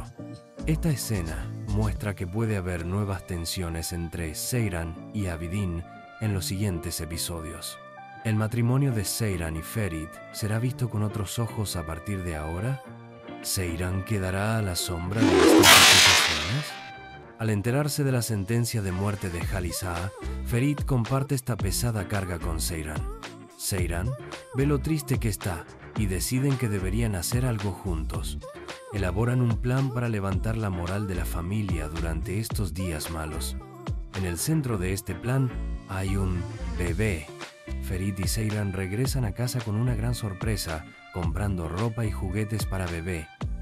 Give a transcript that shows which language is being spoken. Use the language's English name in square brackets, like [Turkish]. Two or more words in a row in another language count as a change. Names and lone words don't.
[Spanish] Esta escena muestra que puede haber nuevas tensiones entre Seyran y Abidin en los siguientes episodios. ¿El matrimonio de Seyran y Ferit será visto con otros ojos a partir de ahora? ¿Seyran quedará a la sombra de estas acusaciones? Al enterarse de la sentencia de muerte de Halis Aga, Ferit comparte esta pesada carga con Seyran. Seyran ve lo triste que está y deciden que deberían hacer algo juntos. Elaboran un plan para levantar la moral de la familia durante estos días malos. En el centro de este plan hay un bebé. Ferit y Seyran regresan a casa con una gran sorpresa, comprando ropa y juguetes para bebé.